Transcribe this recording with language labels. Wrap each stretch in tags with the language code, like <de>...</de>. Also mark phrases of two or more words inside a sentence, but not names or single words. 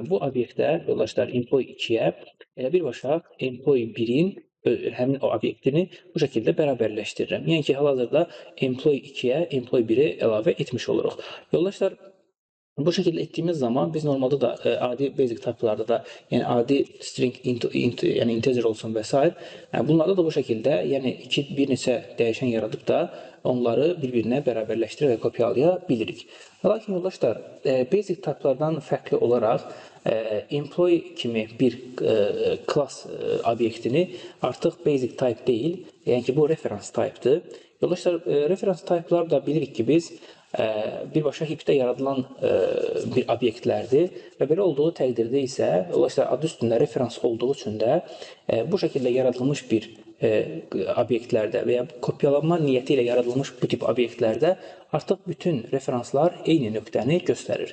<az>Bu obyektdə, yoldaşlar, employee 2-yə birbaşa employee 1-in həmin o obyektini bu şəkildə bərabərləşdirirəm. Yəni ki, hal-hazırda employee 2-yə employee 1-i əlavə etmiş oluruq. Yoldaşlar, bu şəkildə etdiyimiz zaman biz normalda da adi</az> <en>basic type-</en> <az>larda da, yəni adi string, yəni integer olsun və s. Bunlarda da bu şəkildə, yəni bir neçə dəyişən yaradıb da onları bir-birinə bərabərləşdirə və kopyalaya bilirik. Lakin yoldaşlar,</az> <en>basic type-</en> <az>lardan fərqli olaraq employee kimi bir class obyektini artıq</az> <en>basic type</en> <az>deyil, yəni ki, bu</az> <en>reference type-</en> <az>dır. Yoldaşlar,</az> <en>reference type-</en> <az>lar da bilirik ki, biz birbaşa heap-də yaradılan bir obyektlərdir və belə olduğu təqdirdə isə, yoldaşlar, adı üstündə referans olduğu üçün də bu şəkildə yaradılmış bir obyektlərdə və ya kopyalanma niyyəti ilə yaradılmış bu tip obyektlərdə artıq bütün referanslar eyni nöqtəni göstərir.</az>